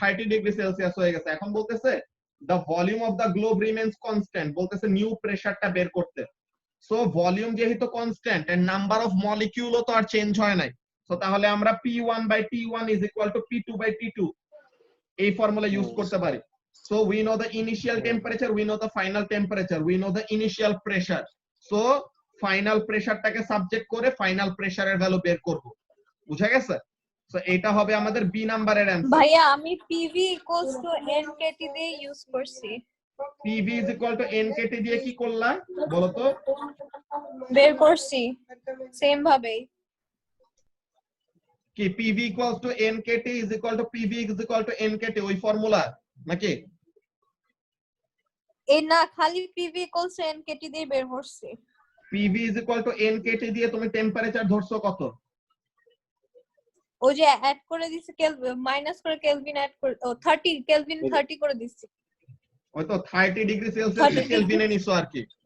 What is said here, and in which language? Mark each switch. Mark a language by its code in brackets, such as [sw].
[bn] 30 degree Celsius হয়ে গেছে। এখন বলতেছে [en] the volume of the globe remains constant, [bn] বলতেছে নিউ প্রেসারটা বের করতে। সো ভলিউম যেহেতু কনস্ট্যান্ট এন্ড নাম্বার অফ মলিকিউলও তো আর চেঞ্জ হয় নাই, সো তাহলে আমরা P1 by T1 is equal to P2 by T2 এই ফর্মুলা ইউজ করতে পারি। [en] So we know the initial temperature, we know the final temperature, we know the initial pressure. [bn] So final প্রেসারটাকে subject করে final প্রেসারের value বের করব। বুঝা গেছে? So এটা হবে আমাদের বি নাম্বারের অ্যানসার। ভাইয়া আমি PV NKT দিয়ে ইউজ করছি। PV is equal to NKT দিয়ে কি করলা বলো তো? বের করছি সেম ভাবেই। কি PV equals to NKT is equal to PV is equal to NKT ওই ফর্মুলা নাকি? এই না, খালি PV NKT দিয়ে বের করছি। PV is equal to NKT দিয়ে তুমি টেম্পারেচার ধরছো কত? ওই যে অ্যাড করে দিছি কেলভিন, মাইনাস করে কেলভিন অ্যাড করে 30 কেলভিন 30 করে দিছি। ওই তো 30 ডিগ্রি সেলসিয়াস কেলভিনে নিছো আর কি,